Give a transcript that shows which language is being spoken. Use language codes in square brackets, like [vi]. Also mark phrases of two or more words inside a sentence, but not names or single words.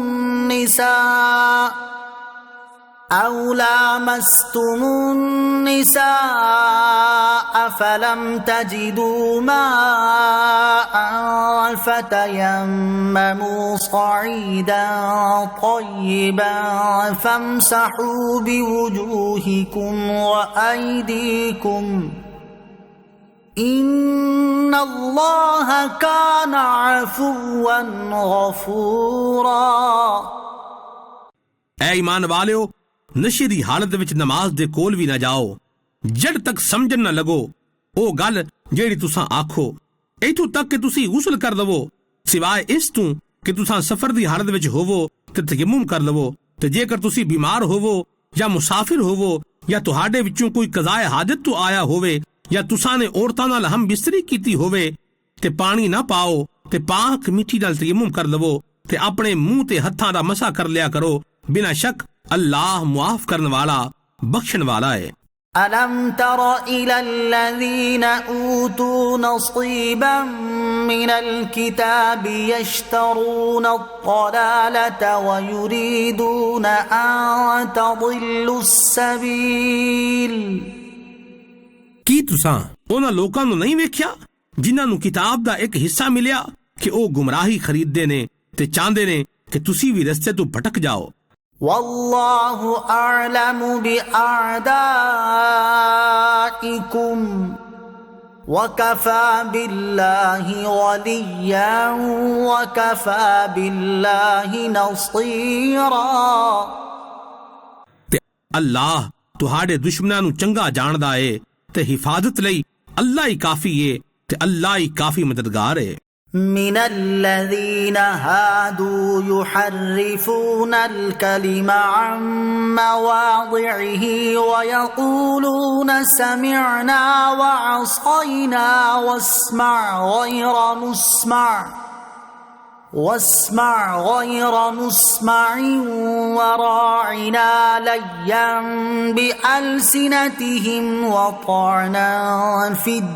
[ar] النساء فلم تجدوا ماء فتيمموا صعيدا طيبا فامسحوا بوجوهكم وأيديكم إن الله كان عفوا غفورا [pa] ਐ ਈਮਾਨ ਵਾਲਿਓ ਨਸ਼ੇ ਦੀ ਹਾਲਤ ਵਿੱਚ ਨਮਾਜ਼ ਦੇ ਕੋਲ ਵੀ ਨਾ ਜਾਓ ਜਦ ਤੱਕ ਸਮਝਣ ਨਾ ਲੱਗੋ ਉਹ ਗੱਲ ਜਿਹੜੀ ਤੁਸੀਂ ਆਖੋ ਇਥੋਂ ਤੱਕ ਕਿ ਤੁਸੀਂ ਗੁਸਲ ਕਰ ਲਵੋ ਸਿਵਾਏ ਇਸ ਤੋਂ ਕਿ ਤੁਸੀਂ ਸਫ਼ਰ ਦੀ ਹਾਲਤ ਵਿੱਚ ਹੋਵੋ ਤੇ ਤਯਮੁਮ ਕਰ ਲਵੋ ਤੇ ਜੇਕਰ ਤੁਸੀਂ ਬਿਮਾਰ ਹੋਵੋ ਜਾਂ ਮੁਸਾਫਿਰ ਹੋਵੋ ਜਾਂ ਤੁਹਾਡੇ ਵਿੱਚੋਂ ਕੋਈ ਕਜ਼ਾਏ ਹਾਜਤ ਤੋਂ ਆਇਆ ਹੋਵੇ ਜਾਂ ਤੁਸੀਂ ਨੇ ਔਰਤਾਂ ਨਾਲ ਹਮ ਬਿਸਤਰੀ ਕੀਤੀ ਹੋਵੇ ਤੇ ਪਾਣੀ ਨਾ ਪਾਓ ਤੇ ਪਾਕ ਮਿੱਟੀ ਨਾਲ ਤਯਮੁਮ ਕਰ ਲਵੋ ਤੇ ਆਪਣੇ ਮੂੰਹ ਤੇ ਹੱਥਾਂ ਦਾ ਮਸਾ ਕਰ ਲਿਆ ਕਰੋ ਬਿਨਾਂ ਸ਼ੱਕ ਅੱਲਾਹ ਮੁਆਫ਼ ਕਰਨੇ ਵਾਲਾ ਬਖ਼ਸ਼ਣ ਵਾਲਾ ਹੈ [ar] ألم تر إلى الذين أوتوا نصيبا من الكتاب يشترون الضلالة ويريدون أن تضلوا السبيل [pa] ਕੀ ਤੁਸਾਂ ਉਹਨਾਂ ਲੋਕਾਂ ਨੂੰ ਨਹੀਂ ਵੇਖਿਆ ਜਿਨ੍ਹਾਂ ਨੂੰ ਕਿਤਾਬ ਦਾ ਇੱਕ ਹਿੱਸਾ ਮਿਲਿਆ ਕਿ ਉਹ ਗੁੰਮਰਾਹੀ ਖਰੀਦਦੇ ਨੇ ਤੇ ਚਾਹੁੰਦੇ ਨੇ ਕਿ ਤੁਸੀਂ ਵੀ ਰਸਤੇ ਤੋਂ ਭਟਕ ਜਾਓ [ar] والله أعلم بأعدائكم وكفى بالله وليا وكفى بالله نصيرا [pa] ਤੇ ਅੱਲਾਹ ਤੁਹਾਡੇ ਦੁਸ਼ਮਣਾਂ ਨੂੰ ਚੰਗਾ ਜਾਣਦਾ ਏ ਤੇ ਹਿਫਾਜ਼ਤ ਲਈ ਅੱਲਾਹ ਹੀ ਕਾਫੀ ਏ ਤੇ ਅੱਲਾਹ ਹੀ ਕਾਫੀ ਮਦਦਗਾਰ ਏ [ar] من الذين هادوا يحرفون الكلم عن مواضعه ويقولون سمعنا وعصينا واسمع غير مسمع واسمع غير مسمع وراعنا ليا بألسنتهم وطعنا في